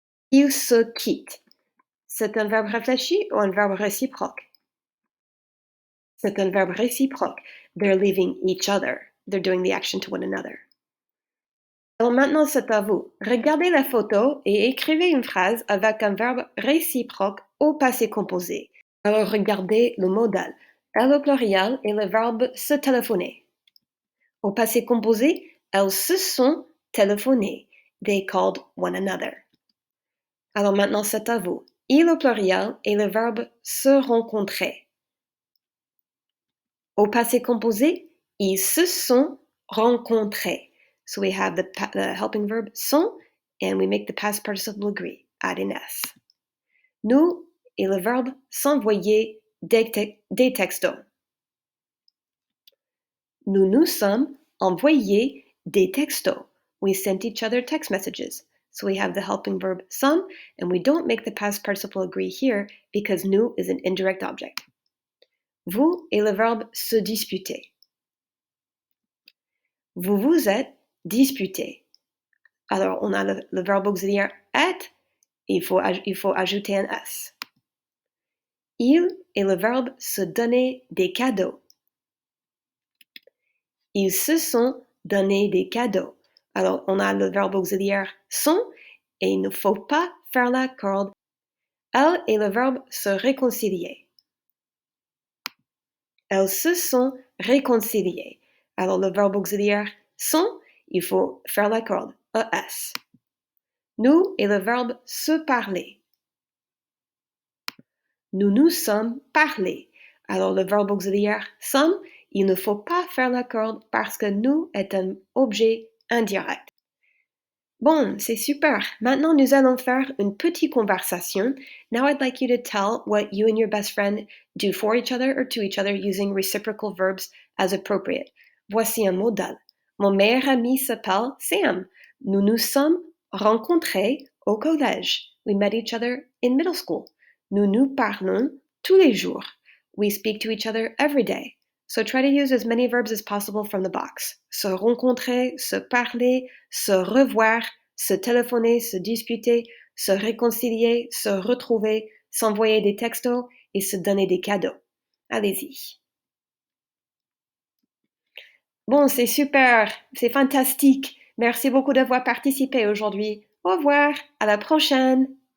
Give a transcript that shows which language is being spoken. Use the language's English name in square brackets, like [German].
[French] Ils se quittent. C'est un verbe réfléchi ou un verbe réciproque? C'est un verbe réciproque. [English] They're leaving each other. They're doing the action to one another. [French] Alors maintenant, c'est à vous. Regardez la photo et écrivez une phrase avec un verbe réciproque au passé composé. Alors regardez le modal. Elle au pluriel et le verbe se téléphoner. Au passé composé, elles se sont téléphonées. [English] They called one another. [French] Alors maintenant, c'est à vous. Il au pluriel et le verbe se rencontrer. Au passé composé, ils se sont rencontrés. [English] So we have the helping verb sont and we make the past participle agree, add an S. [French] Nous et le verbe s'envoyer des textos. Nous nous sommes envoyés des textos. [English] We sent each other text messages. So we have the helping verb some, and we don't make the past participle agree here because nous is an indirect object. [French] Vous et le verbe se disputer. Vous vous êtes disputés. Alors, on a le verbe auxiliaire être, il faut ajouter un S. Il et le verbe se donner des cadeaux. Ils se sont donné des cadeaux. Alors, on a le verbe auxiliaire sont et il ne faut pas faire la corde. Elle et le verbe se réconcilier. Elles se sont réconciliées. Alors, le verbe auxiliaire sont, il faut faire la corde. ES. Nous et le verbe se parler. Nous nous sommes parlé. Alors, le verbe auxiliaire sommes, il ne faut pas faire la corde parce que nous est un objet indirect. Bon, c'est super. Maintenant, nous allons faire une petite conversation. [English] Now I'd like you to tell what you and your best friend do for each other or to each other using reciprocal verbs as appropriate. [French] Voici un modal. Mon meilleur ami s'appelle Sam. Nous nous sommes rencontrés au collège. [English] We met each other in middle school. [French] Nous nous parlons tous les jours. [English] We speak to each other every day. So try to use as many verbs as possible from the box. [French] Se rencontrer, se parler, se revoir, se téléphoner, se disputer, se réconcilier, se retrouver, s'envoyer des textos et se donner des cadeaux. Allez-y. Bon, c'est super, c'est fantastique. Merci beaucoup d'avoir participé aujourd'hui. Au revoir, à la prochaine.